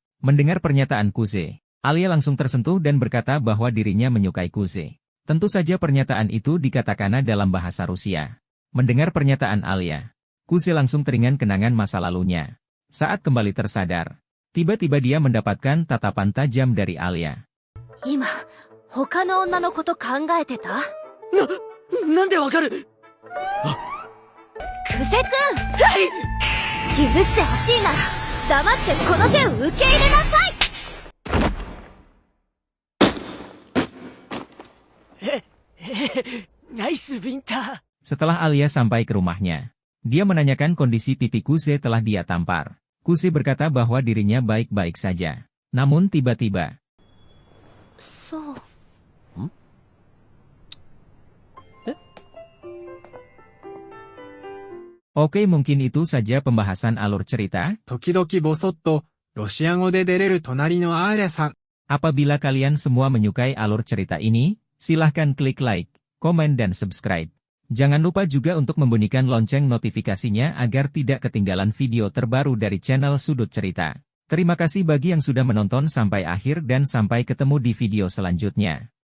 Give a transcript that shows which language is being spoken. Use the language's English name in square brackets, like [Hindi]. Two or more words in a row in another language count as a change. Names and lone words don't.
[Indonesian] Mendengar pernyataan Kuse, Alia langsung tersentuh dan berkata bahwa dirinya menyukai Kuse. Tentu saja pernyataan itu dikatakan dalam bahasa Rusia. Mendengar pernyataan Alia, Kuse langsung teringat kenangan masa lalunya. Saat kembali tersadar, tiba-tiba dia mendapatkan tatapan tajam dari Alia. [Japanese] 今他の女のこと考えてた？なんでわかる？久世くん、許してほしいなら黙ってこの手を受け入れなさい。ナイスビンタ。 [Indonesian] Setelah Alia sampai ke rumahnya, dia menanyakan kondisi pipi Kuse telah dia tampar. Kuse berkata bahwa dirinya baik-baik saja. Namun tiba-tiba, [Japanese] そう。 [Indonesian] Oke, mungkin itu saja pembahasan alur cerita. [Japanese] 時々ぼそっと、ロシア語で出れる隣のアーリャさん。 [Indonesian] Apabila kalian semua menyukai alur cerita ini, silahkan klik like, komen dan subscribe. Jangan lupa juga untuk membunyikan lonceng notifikasinya agar tidak ketinggalan video terbaru dari channel Sudut Cerita. Terima kasih bagi yang sudah menonton sampai akhir dan sampai ketemu di video selanjutnya.